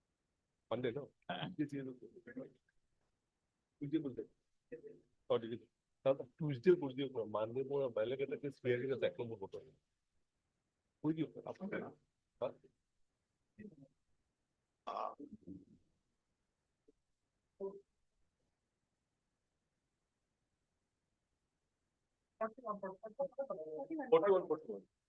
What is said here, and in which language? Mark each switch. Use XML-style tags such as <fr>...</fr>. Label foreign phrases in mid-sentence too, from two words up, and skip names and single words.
<hi>Monday, no? Tuesday बोलते.</hi> <as>और Tuesday কৰি দিয়ক না, Monday মোৰ বেলেগ এটা কেছ ক্লিয়াৰ কৰি আছে 1 নম্বৰ কোৰ্টত। কৰি দিয়ক আপুনি। Forty-one.</as>